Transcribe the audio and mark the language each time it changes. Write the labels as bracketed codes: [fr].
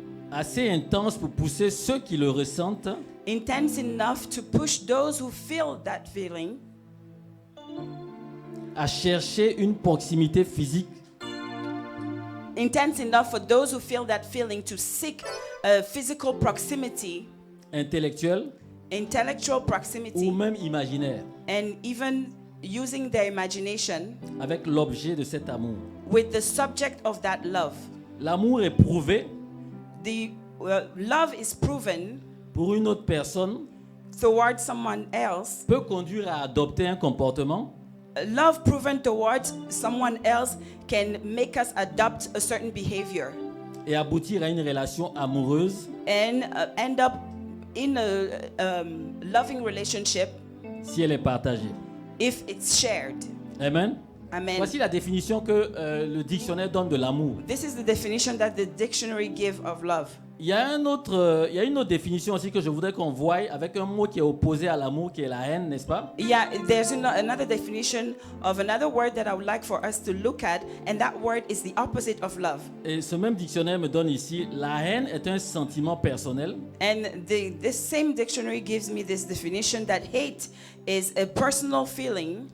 [fr] assez intense pour pousser ceux qui le ressentent [en] intense enough to push those who feel that feeling [fr] à chercher une proximité physique [en] intense enough for those who feel that feeling to seek a physical proximity, [fr] intellectuelle [en] intellectual [fr] ou [en] proximity, [fr] même imaginaire [en] and even using their imagination [fr] avec l'objet de cet amour. [en] with the subject of that love. [fr] L'amour est prouvé [en] The love is proven [fr] pour une autre personne, [en] towards someone else. [fr] peut conduire à adopter un comportement [en] Love proven towards someone else can make us adopt a certain behavior [fr] et aboutir à une relation amoureuse [en] and end up in a loving relationship [fr] si elle est partagée. [en] if it's shared. [fr] Amen. [en] Amen. [fr] Voici la définition que le dictionnaire donne de l'amour. [en] This is the definition that the dictionary give of love. [fr] Il y a une autre définition aussi que je voudrais qu'on voie avec un mot qui est opposé à l'amour, qui est la haine, n'est-ce pas? [en] Yeah, there's another definition of another word that I would like for us to look at, and that word is the opposite of love. [fr] Et ce même dictionnaire me donne ici, la haine est un sentiment personnel [en] And this same dictionary gives me this definition that hate is a personal feeling